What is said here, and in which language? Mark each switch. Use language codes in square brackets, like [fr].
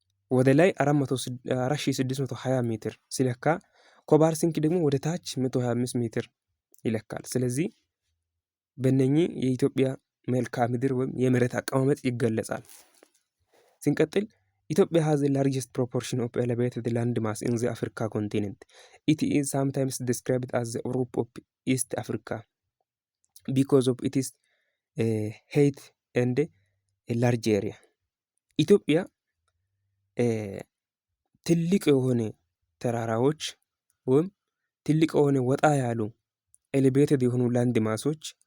[am] ወደ ላይ 4620 ሜትር ሲለካ ኮባርሲንክ ደግሞ ወደ ታች 125 ሜትር ይለካል። ስለዚህ በእነኚህ የኢትዮጵያ መልክዓ ምድር ወይም የመሬት አቀማመጥ ይገለጻል። ስንቀጥል ኢትዮጵያ [en] has the largest proportion of elevated land mass in the Africa continent. It is sometimes described as the Europe of East Africa because of its height and large area. [am] ኢትዮጵያ ትልቅ የሆነ ተራራዎች ወይም ትልቅ የሆነ ወጣ ያሉ ኤሌቬትድ የሆኑ ላንድ ማሶች